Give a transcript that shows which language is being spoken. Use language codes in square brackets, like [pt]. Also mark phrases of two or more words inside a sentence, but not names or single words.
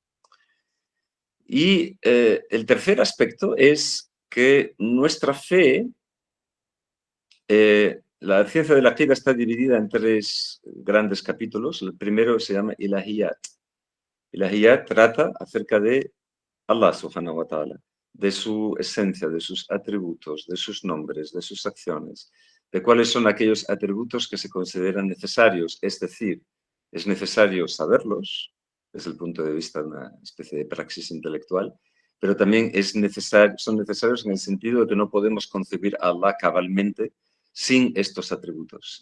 [es] Y el tercer aspecto es que nuestra fe, la ciencia de la aqida está dividida en tres grandes capítulos. El primero se llama Ilahiyat. Ilahiyat trata acerca de Allah [ar] سبحانه وتعالى, [es] de su esencia, de sus atributos, de sus nombres, de sus acciones, de cuáles son aquellos atributos que se consideran necesarios, es decir, es necesario saberlos desde el punto de vista de una especie de praxis intelectual, pero también son necesarios en el sentido de que no podemos concebir a Allah cabalmente sin estos atributos.